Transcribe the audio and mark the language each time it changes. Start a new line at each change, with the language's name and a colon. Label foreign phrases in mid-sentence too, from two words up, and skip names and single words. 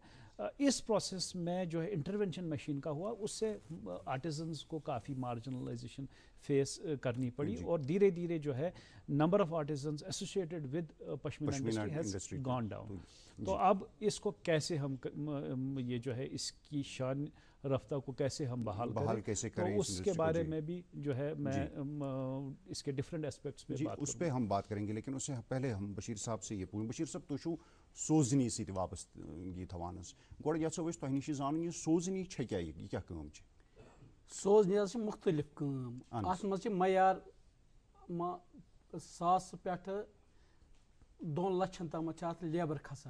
Urdu: اس پروسیس میں جو ہے
English: intervention machine
Urdu: کا ہوا، اس سے آرٹیزنز کو کافی
English: marginalization face
Urdu: کرنی پڑی، اور دھیرے دھیرے جو ہے
English: number of artisans associated with pashmina industry has gone down.
Urdu: تو اب اس کو کیسے ہم یہ جو ہے اس کی شان رفتہ کو کیسے ہم بحال کریں، تو اس کے بارے میں بھی جو ہے میں اس کے
English: different aspects
Urdu: پہ بات اس پہ ہم بات کریں گے. لیکن اس سے پہلے ہم بشیر صاحب سے یہ پوچھیں. بشیر صاحب،
Kashmiri: تُہۍ چھو سوزنی سۭتۍ وابستگی تھاوان حظ. گۄڈٕ یژھو أسۍ تۄہہِ نِش زانُن یہِ سوزنی چھےٚ کیٛاہ، یہِ کیٛاہ کٲم چھِ؟ سوزنی حظ چھِ مختلف کٲم. اَتھ منٛز چھِ معیار ساس پٮ۪ٹھ 2 لَچھَن تام اتھ لیبر کھسان.